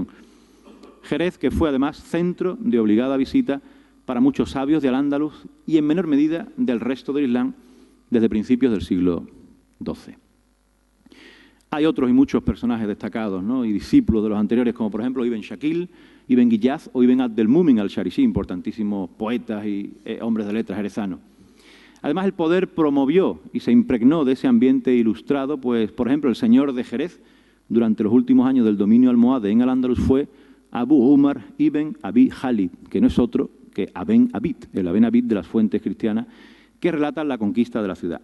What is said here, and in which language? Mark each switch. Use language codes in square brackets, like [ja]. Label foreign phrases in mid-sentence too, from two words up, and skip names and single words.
[es] Jerez, que fue además centro de obligada visita para muchos sabios de Al-Ándalus y en menor medida del resto del Islam desde principios del siglo XII. Hay otros y muchos personajes destacados, ¿no?, y discípulos de los anteriores, como por ejemplo Ibn Shakil, Ibn Guillaz o Ibn Abdelmumin al-Sharisi, importantísimos poetas y hombres de letras jerezanos. Además, el poder promovió y se impregnó de ese ambiente ilustrado, pues, por ejemplo, el señor de Jerez, durante los últimos años del dominio almohade en Al-Ándalus, fue Abu Umar ibn Abi Khalid, que no es otro que Aben Abid, el Aben Abid de las fuentes cristianas, que relatan la conquista de la ciudad.